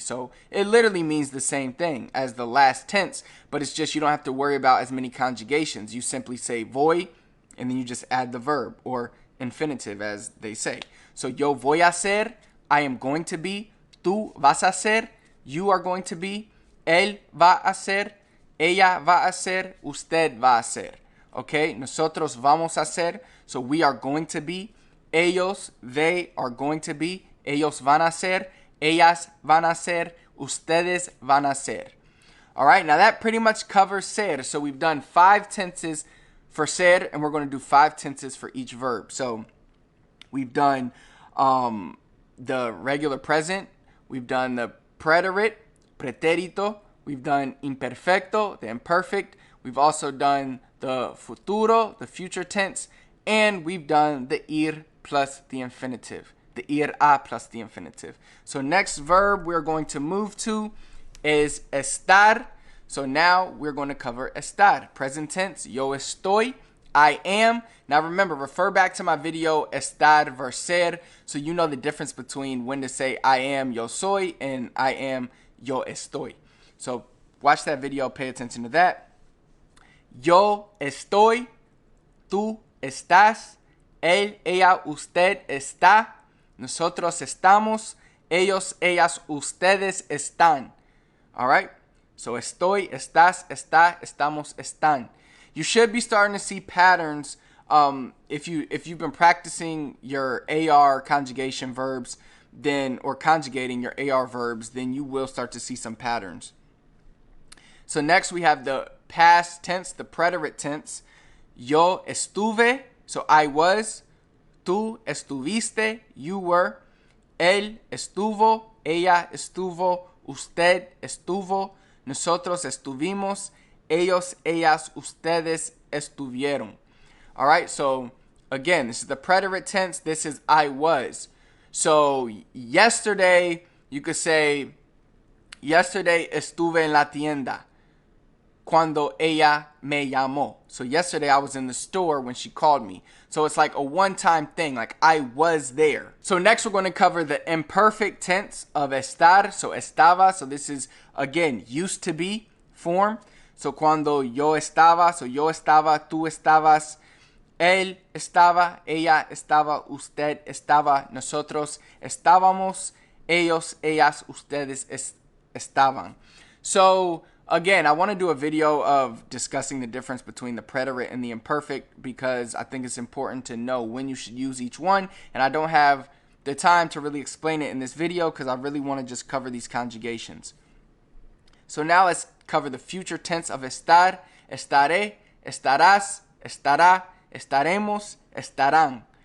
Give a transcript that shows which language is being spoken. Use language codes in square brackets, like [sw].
[en] So it literally means the same thing as the last tense, but it's just you don't have to worry about as many conjugations. You simply say voy, and then you just add the verb, or infinitive as they say. So [es] yo voy a hacer, [en] I am going to be. [es] Tú vas a hacer, [en] you are going to be. [es] Él va a hacer, ella va a hacer, usted va a hacer. [en] Okay, [es] nosotros vamos a hacer, [en] so we are going to be. [es] Ellos, [en] they are going to be. [es] Ellos van a hacer, ellas van a hacer, ustedes van a hacer. [en] All right, now that pretty much covers ser. So we've done 5 tenses for ser, and we're going to do 5 tenses for each verb. So we've done the regular present. We've done the preterite, preterito. We've done imperfecto, the imperfect. We've also done the futuro, the future tense, and we've done the ir plus the infinitive, the ir a plus the infinitive. So next verb we're going to move to is estar. So now we're going to cover estar. Present tense, [es] yo estoy, [en] I am. Now remember, refer back to my video estar versus ser, so you know the difference between when to say I am, [es] yo soy, [en] and I am, [es] yo estoy. [en] So watch that video, pay attention to that. [es] Yo estoy, tú estás, él, ella, usted está, nosotros estamos, ellos, ellas, ustedes están. [en] All right? [es] So estoy, estás, está, estamos, están. [en] You should be starting to see patterns if you've been practicing your AR conjugation verbs, then or conjugating your AR verbs, then you will start to see some patterns. So next we have the past tense, the preterite tense. [es] Yo estuve, [en] so I was. [es] Tú estuviste, [en] you were. [es] Él estuvo, ella estuvo, usted estuvo, nosotros estuvimos, ellos, ellas, ustedes estuvieron. [en] All right, so again, this is the preterite tense. This is I was. So yesterday, you could say, yesterday [es] estuve en la tienda cuando ella me llamó. [en] So yesterday I was in the store when she called me. So it's like a one-time thing, like I was there. So next we're going to cover the imperfect tense of estar. So estaba, so this is again used to be form. [es] So cuando yo estaba, so yo estaba, tú estabas, él estaba, ella estaba, usted estaba, nosotros estábamos, ellos, ellas, ustedes estaban. [en] So again, I want to do a video of discussing the difference between the preterite and the imperfect because I think it's important to know when you should use each one, and I don't have the time to really explain it in this video because I really want to just cover these conjugations. So now let's cover the future tense of estar, [es] estaré, estarás, estará, estaremos, estarán.